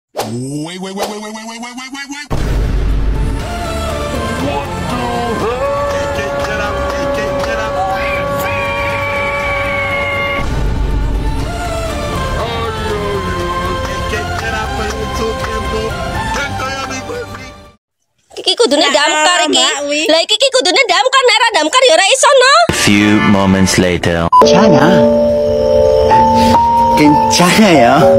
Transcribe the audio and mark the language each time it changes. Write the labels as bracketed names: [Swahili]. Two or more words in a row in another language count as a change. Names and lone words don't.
[English] Wait. What the hell? Get up. [Javanese] Iki kudune damkar iki. Lah iki kudune damkar, nek ora damkar ya ora iso no. [English] Few moments later. [Korean] 괜찮아요.